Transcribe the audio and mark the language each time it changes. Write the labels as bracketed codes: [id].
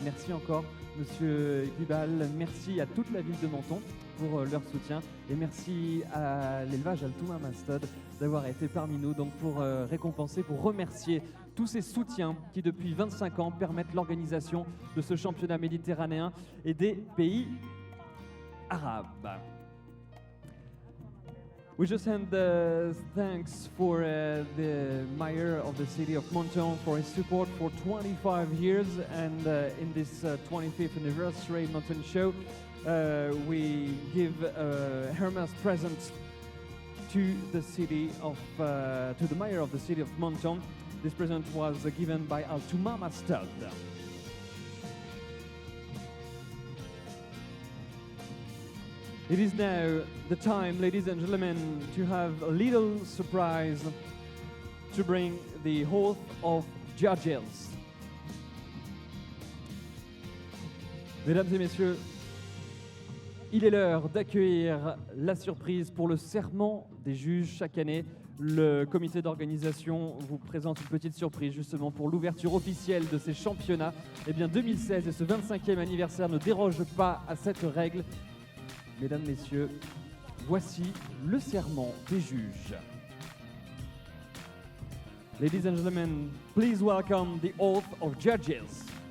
[fr] Merci encore Monsieur Guibal, merci à toute la ville de Menton pour leur soutien et merci à l'élevage Altouma Mastud d'avoir été parmi nous donc pour récompenser, pour remercier tous ces soutiens qui depuis 25 ans permettent l'organisation de ce championnat méditerranéen et des pays arabes. [en] We just send thanks for the mayor of the city of Menton for his support for 25 years, and in this 25th anniversary Menton show, we give Hermes present to the city of to the mayor of the city of Menton. This present was given by Altouma Mastud. It is now the time, ladies and gentlemen, to have a little surprise to bring the oath of judges. [fr] Mesdames et messieurs, il est l'heure d'accueillir la surprise pour le serment des juges chaque année. Le comité d'organisation vous présente une petite surprise justement pour l'ouverture officielle de ces championnats. Eh bien 2016 et ce 25e anniversaire ne dérogent pas à cette règle. Mesdames, Messieurs, voici le serment des juges. [en] Ladies and gentlemen, please welcome the oath of judges.